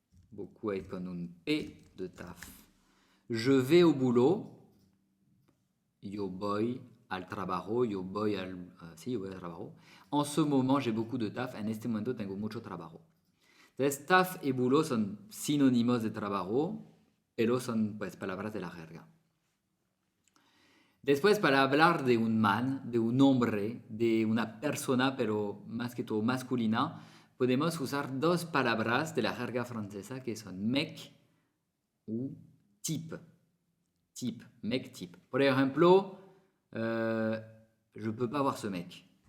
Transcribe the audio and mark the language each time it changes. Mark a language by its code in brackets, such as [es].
[fr] Beaucoup avec un P de taf. Je vais au boulot. [es] Yo voy al trabajo. Yo voy al trabajo. [fr] En ce moment, j'ai beaucoup de taf. [es] En este momento tengo mucho trabajo. Entonces, taf y boulot son sinónimos de trabajo, pero son pues palabras de la jerga. Después, para hablar de un man, de un hombre, de una persona, pero más que todo masculina, podemos usar dos palabras de la jerga francesa que son [fr] mec ou type. Type, mec, type. [es] Por ejemplo, [fr] je peux pas voir ce mec.